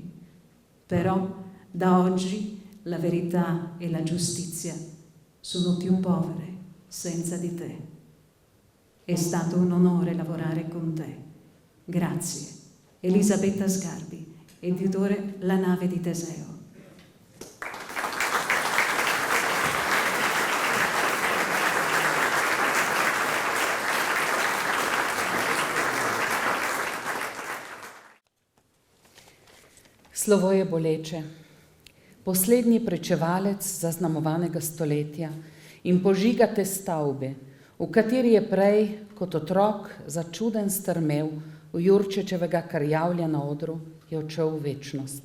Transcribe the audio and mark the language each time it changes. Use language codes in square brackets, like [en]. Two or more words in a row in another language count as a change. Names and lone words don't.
[it] Però da oggi la verità e la giustizia sono più povere senza di te. È stato un onore lavorare con te. Grazie. Elisabetta Sgarbi, editore La Nave di Teseo. [sl] Slovo je boleče. Poslednji pričevalec zaznamovanega stoletja in požigate stavbe, v kateri je prej kot otrok začuden strmel v Jurčičevega Krjavlja na odru, je odšel v večnost.